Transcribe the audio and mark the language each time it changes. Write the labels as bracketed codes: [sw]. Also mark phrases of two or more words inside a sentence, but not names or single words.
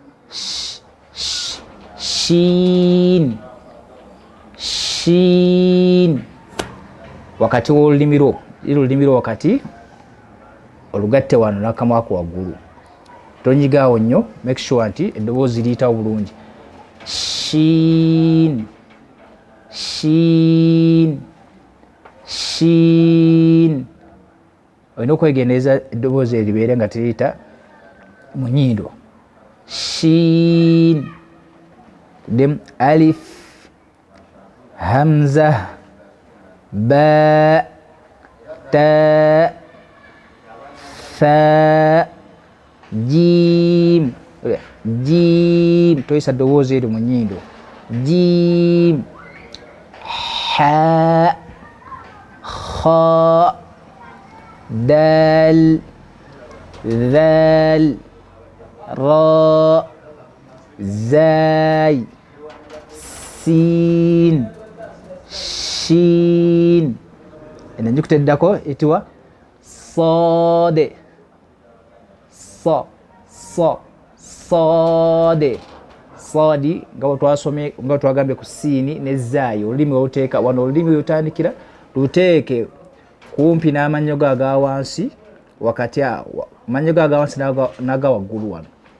[lg] shiin wakati w'olulimi lwo wakati olugatte wano n'akamwa ako waggulu tonyigaawo nnyo [en] make sure [lg] nti eddoboozi liyitawo bulungi shiin olina okwegendereza eddoboozi eribeere nga teriyita mu nnyindo shiin dem [ar] alif hamza ba ta fa [lg] jim toyisa eddoboozi eri mu nnyindo [ar] jim ha kha dal dhal ra zay siin shiin [lg] eno enjukuta eddako etibwa soode soodi nga twagambye ku siini ne zaayi olulimi oluteeka wano olulimi lutandikira luteeke kumpi n'amannyo go aga wansi wakati awo amannyo go aga wansi n'aga waggulu wano